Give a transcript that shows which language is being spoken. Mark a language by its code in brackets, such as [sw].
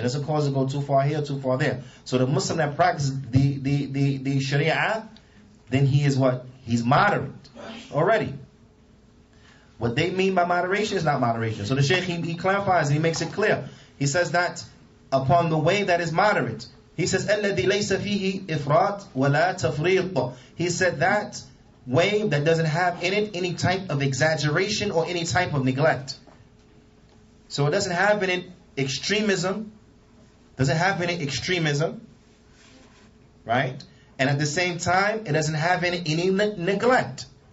[en] It doesn't cause us to go too far here, too far there. So the Muslim that practices the Sharia, then he is what? He's moderate already. What they mean by moderation is not moderation. So the Shaykh, he clarifies and he makes it clear. He says that upon the way that is moderate. He says, [ar] الَّذِي لَيْسَ فِيهِ إِفْرَاطٌ وَلَا تَفْرِيطٌ. [en] He said that way that doesn't have in it any type of exaggeration or any type of neglect. So it doesn't have in it extremism. Doesn't have in it extremism. Right? And at the same time, it doesn't have in it any neglect.